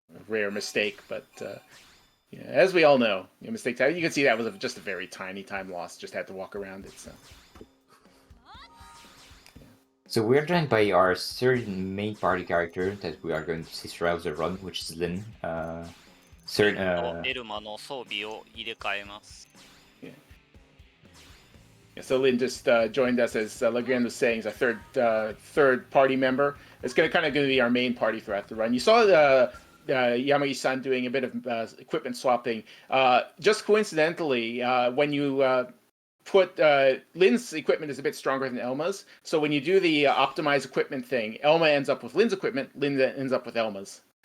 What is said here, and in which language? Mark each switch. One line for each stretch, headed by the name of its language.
English: Rare mistake, but yeah, as we all know, mistake time. You can see that was just a very tiny time loss. Just had to walk around it. So we're joined by our third main party character that we are going to see throughout the run, which is Lin.
Japanese: エルマの装備を入れ替えます。
English: So Lynn just joined us, as Legrand was saying, as a third party member. It's going to be our main party throughout the run. You saw Yamagishi-san doing a bit of equipment swapping. Just coincidentally, when you put Lynn's equipment is a bit stronger than Elma's, so when you do the optimize equipment thing, Elma ends up with Lynn's equipment, Lynn ends up with Elma's.